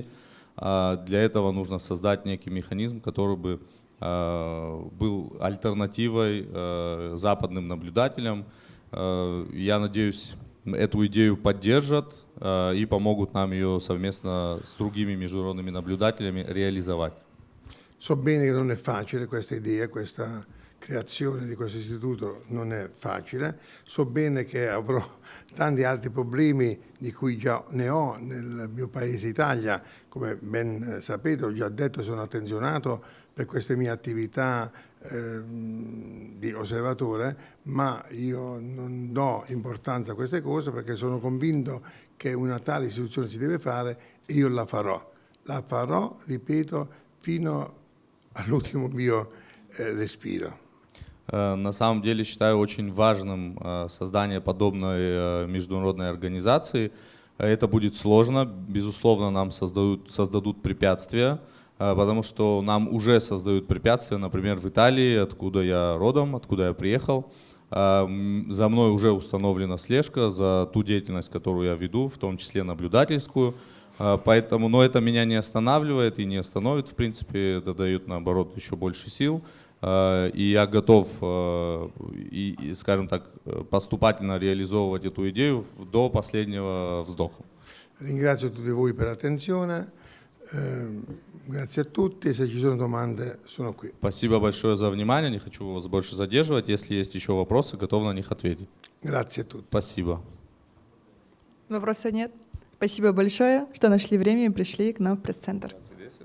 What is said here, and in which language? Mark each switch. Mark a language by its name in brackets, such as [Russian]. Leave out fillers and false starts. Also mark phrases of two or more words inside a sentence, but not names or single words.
[Russian] Для этого нужно создать некий механизм, который бы был альтернативой западным наблюдателям. Я надеюсь, эту идею поддержат и помогут нам ее совместно с другими международными наблюдателями реализовать. [Italian] So bene che non è facile questa idea, questa creazione di questo istituto non è facile. So bene che avrò tanti altri problemi di cui già ne ho nel mio paese Italia. Come ben sapete, ho già detto, sono attenzionato per queste mie attività di osservatore, ma io non do importanza a queste cose perché sono convinto che una tale istituzione si deve fare e io la farò. La farò, ripeto, fino all'ultimo mio respiro. [Russian] На самом деле считаю очень важным создание подобной международной организации. Это будет сложно, безусловно, нам создадут препятствия, потому что нам уже создают препятствия, например, в Италии, откуда я родом, откуда я приехал. За мной уже установлена слежка за ту деятельность, которую я веду, в том числе наблюдательскую. Поэтому, но это меня не останавливает и не остановит, в принципе, это дает, наоборот, еще больше сил. И я готов, скажем так, поступательно реализовывать эту идею до последнего вздоха. [Italian] Ringrazio tutti voi per l'attenzione, grazie a tutti, se ci sono domande sono qui. [Russian] Спасибо большое за внимание, не хочу вас больше задерживать. Если есть еще вопросы, готов на них ответить. [Italian] Grazie a tutti. [Russian] Спасибо. Вопросов нет? Спасибо большое, что нашли время и пришли к нам в пресс-центр.